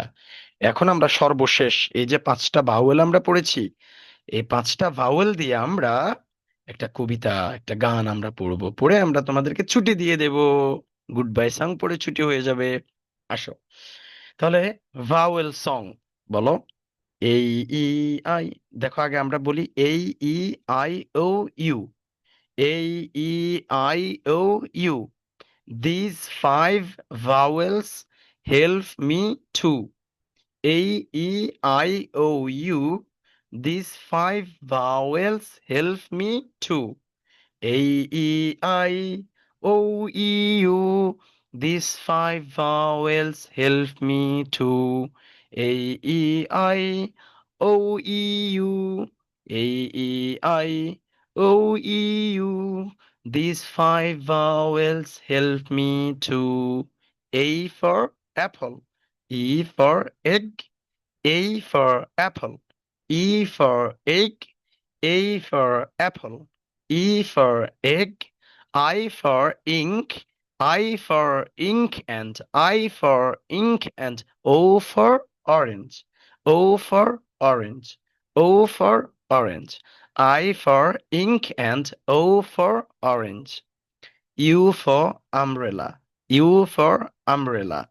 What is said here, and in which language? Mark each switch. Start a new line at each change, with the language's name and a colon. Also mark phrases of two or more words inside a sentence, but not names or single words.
Bangla: এখন আমরা সর্বশেষ এই যে 5টা ভাওয়েল আমরা পড়েছি, এই 5টা ভাওয়েল দিয়ে আমরা একটা কবিতা, একটা গান আমরা পড়বো, পড়ে আমরা তোমাদেরকে ছুটি দিয়ে দেব।
English: good bye song
Bangla: পড়ে ছুটি হয়ে যাবে। আসো তাহলে,
English: vowel song
Bangla: বলো।
English: A, E, I.
Bangla: দেখো আগে আমরা বলি
English: A, E, I, O, U. A, E, I, O, U, this 5 vowels help me to। A, E, I, O, U. These 5 vowels help me to. A, E, I, O, E, U. These 5 vowels help me to. A, E, I, O, E, U. A, E, I, O, E, U. These 5 vowels help me to. A for apple. E for egg. A for apple, E for egg, A for apple, E for egg, I for ink, I for ink and I for ink and O for orange, O for orange, O for orange, I for ink and O for orange, U for umbrella, U for umbrella.